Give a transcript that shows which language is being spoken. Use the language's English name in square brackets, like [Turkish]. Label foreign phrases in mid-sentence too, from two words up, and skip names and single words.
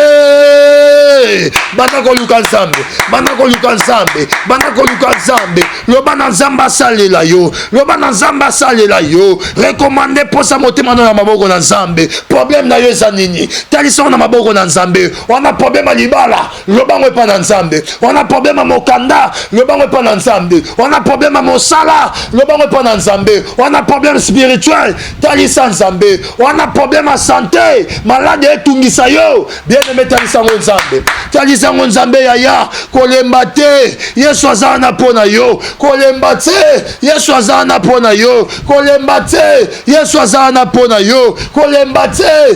[Lingala] Banda ko luka nzambe, banda ko luka nzambe, banda ko luka nzambe. Loba na nzamba salela yo, loba na nzamba salela yo. Recommander posa motema na maboko na nzambe. Problème na yo eza nini? Talisa na maboko na nzambe. [French] On a problème à [Lingala] libala, loba ngo pa na nzambe. [French] On a problème à [Lingala] mokanda, loba ngo pa na nzambe. [French] On a problème à [Lingala] mosala, loba ngo pa na nzambe. [French] On a problème spirituel, [Lingala] talisa nzambe. [French] On a problème à santé, malade [Lingala] etungisa yo. Bien-aimé talisa ngo nzambe. Talisa ngo nzambe ya kolemba te. Yesu azana na pona yo. Kolemba te. Yesu azana na pona yo. Kolemba te. Yesu azana na pona yo. Kolemba te.